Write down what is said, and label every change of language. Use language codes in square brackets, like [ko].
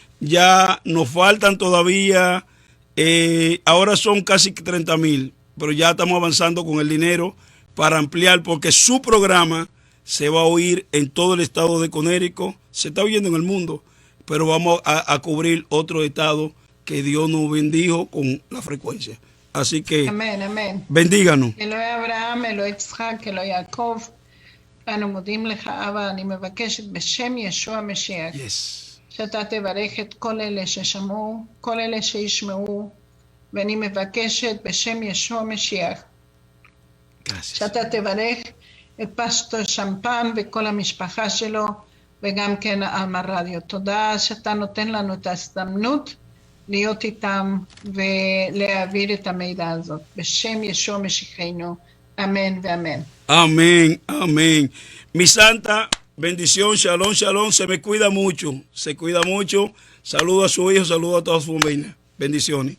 [es] Ya nos faltan todavía, ahora son casi 30,000, pero ya estamos avanzando con el dinero para ampliar, porque su programa se va a oír en todo el estado de Connecticut, se está oyendo en el mundo, pero vamos a cubrir otro estado que Dios nos bendijo con la frecuencia. Así que, amén, amén. bendíganos. [he] אלוהי אברהם, אלוהי יצחק, אלוהי יעקב, אנו מודים לך, אבא, אני מבקשת בשם ישוע המשיח, שאתה תברך את כל אלה ששמעו, כל אלה שישמעו, ואני מבקשת בשם ישוע המשיח, שאתה תברך את פסטור שמפן וכל המשפחה שלו, וגם כן אלמה רדיו. תודה שאתה נותן לנו את ההזדמנות להיות איתם ולהעביר את המידע הזאת. בשם ישוע משיחנו, amén y amén. [es] Amén, amén. Mi santa, bendición, shalom, shalom. Se me cuida mucho, se cuida mucho. Saludo a su hijo, saludo a toda su familia. Bendiciones.